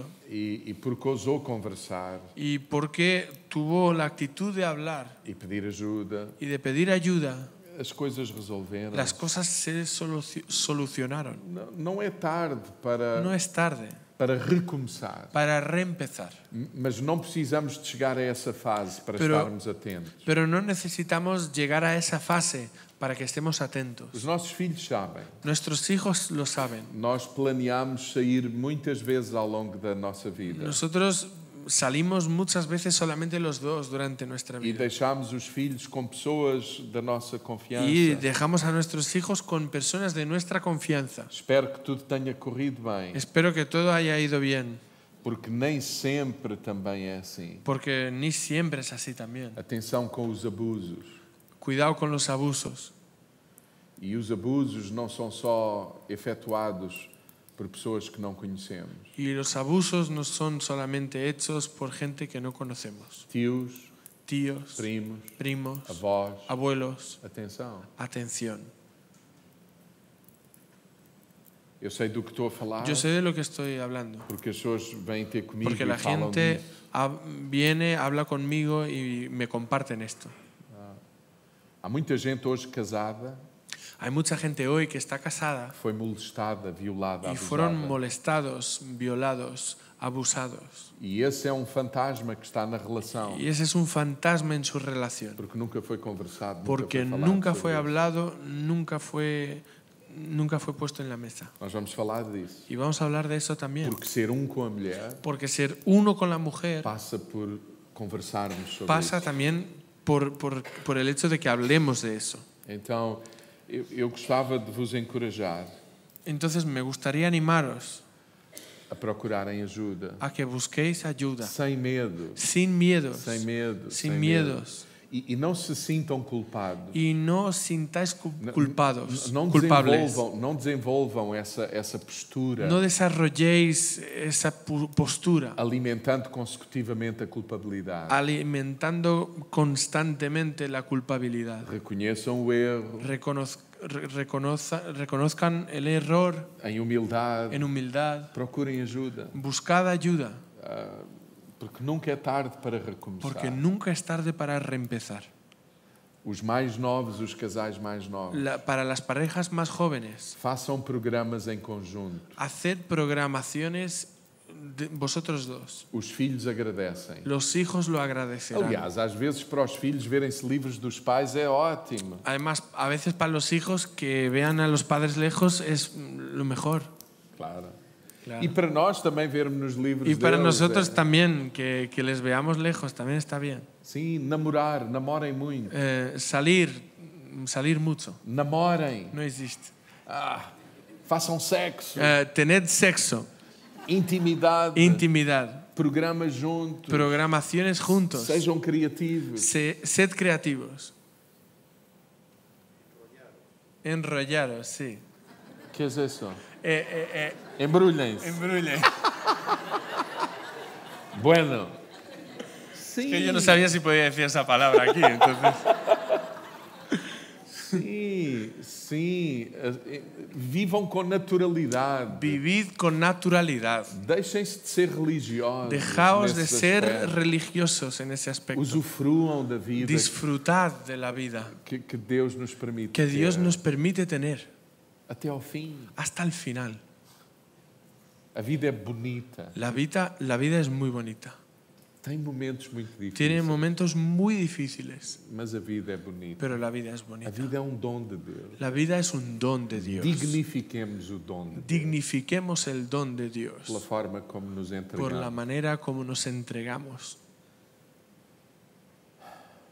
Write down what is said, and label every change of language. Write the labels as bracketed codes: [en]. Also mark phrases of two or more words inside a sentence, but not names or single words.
[pt] E porque ousou conversar [es] y porque tuvo la actitud de hablar [pt] e pedir ajuda, [es] y de pedir ayuda. [pt] as coisas resolveram. [es] Las cosas se solucionaron. [pt] Não é tarde para, [es] No es tarde [pt] para recomeçar. [es] para reempezar. [pt] Mas não precisamos de chegar a essa fase para [es] Pero- [pt] estarmos atentos. [es] Pero no necesitamos llegar a esa fase para que estemos atentos. [pt] Os nossos filhos sabem. [es] Nuestros hijos lo saben. [pt] Nós planeamos sair muitas vezes ao longo da nossa vida. [es] Nosotros salimos muchas veces solamente los dos durante nuestra [pt] E [es] vida. [pt] deixamos os filhos com pessoas da nossa confiança. [es] Y dejamos a nuestros hijos con personas de nuestra confianza. [pt] Espero que tudo tenha corrido bem, [es] Espero que todo haya ido bien, [pt] porque nem sempre também é assim. [es] porque ni siempre es así también. [pt] Atenção com os abusos. [es] Cuidado con los abusos. [pt] E os abusos não são só efetuados por pessoas que não conhecemos. [es] Y los abusos no son solamente hechos por gente que no conocemos. [pt] Tios, [es] Tíos, [pt] primos, [es] primos, [pt] avós. [es] abuelos. [pt] Atenção. [es] Atención. [pt] Eu sei do que estou a falar, [es] Yo sé de lo que estoy hablando. [pt] porque as pessoas vêm ter comigo [es] Porque [pt] e [es] la [pt] falam [es] gente [pt] disso. [es] viene, habla conmigo y me comparten esto. [pt] Há muita gente hoje casada [es] Hay mucha gente hoy que está casada [pt] que foi molestada, violada, [es] y fueron [pt] abusada. [es] molestados, violados, abusados. [pt] E esse é um fantasma que está na relação, [es] Y ese es un fantasma en su relación. [pt] porque nunca foi conversado, [es] Porque [pt] nunca foi falado [es] nunca [pt] sobre [es] fue [pt] isso. [es] hablado, nunca fue puesto en la mesa. [pt] Nós vamos falar disso, [es] Y vamos a hablar de eso también. [pt] porque ser com a mulher [es] Porque ser uno con la mujer [pt] passa por conversarmos sobre [es] pasa [pt] isso. [es] también por el hecho de que hablemos de eso. [pt] Então, eu gostava de vos encorajar [es] Entonces me gustaría animaros [pt] a procurarem ajuda, [es] a que busquéis ayuda, [pt] sem medo, [es] sin miedos, [pt] sem medo, [es] sin [pt] sem [es] miedos, [pt] medo. E não se sintam culpados. [es] y no os sintáis culpados, [pt] Não [es] culpables. [pt] desenvolvam essa postura, [es] No desarrolléis esa postura, [pt] alimentando consecutivamente a culpabilidade. [es] alimentando constantemente la culpabilidad. [pt] Reconheçam o erro [es] Reconozcan el error [pt] em humildade, [es] en humildad, [pt] procurem ajuda, [es] buscad ayuda, [pt] porque nunca é tarde para recomeçar. [es] porque nunca es tarde para reempezar. [pt] Os mais novos, os casais mais novos, [es] Para las parejas más jóvenes, [pt] façam programas em conjunto. [es] haced programaciones de vosotros dos. [pt] Os filhos agradecem. [es] Los hijos lo agradecerán. [pt] Aliás, às vezes para os filhos verem-se livres dos pais é ótimo. [es] Además, a veces para los hijos que vean a los padres lejos es lo mejor. [pt] Claro. [es] Claro. [pt] E para nós também vermos-nos livres [es] Y para [pt] deles, [es] nosotros también, que les veamos lejos, también está bien. [pt] Sim, namorem muito. [es] Salir mucho, [pt] Namorem. [es] no existe. [pt] Façam sexo. [es] Tened sexo, [pt] Intimidade. [es] intimidad, [pt] Programas juntos. [es] programaciones juntos. [pt] Sejam criativos. [es] Sed creativos. Enrollaros, sí. [pt] Que é isso? Eh, Embrulhem-se. [es] Embrullen. Bueno. Sim. Que yo no sabía si podía decir esa palabra aquí, entonces. [pt] Sim. Vivam com naturalidade. [es] Vivid con naturalidad. [pt] Deixem-se de ser religiosos. [es] Dejaos de [pt] nesse [es] ser [pt] aspecto. [es] religiosos en ese aspecto. [pt] Usufruam da vida [es] Disfrutad de la vida [pt] que Deus nos permite [es] que Dios [pt] ter. [es] nos permite tener [pt] Até ao fim. [es] hasta el final. [pt] A vida é bonita. [es] La vida es muy bonita. [pt] Tem momentos muito difíceis. [es] Tiene momentos muy difíciles, [pt] Mas a vida é bonita. [es] pero la vida es [pt] A [es] bonita. [pt] vida é um dom de Deus. [es] La vida es un don de Dios. [pt] Dignifiquemos o dom de Deus [es] Dignifiquemos el don de [pt] pela [es] Dios [pt] forma como nos [es] por la [pt] entregamos. [es] manera como nos entregamos.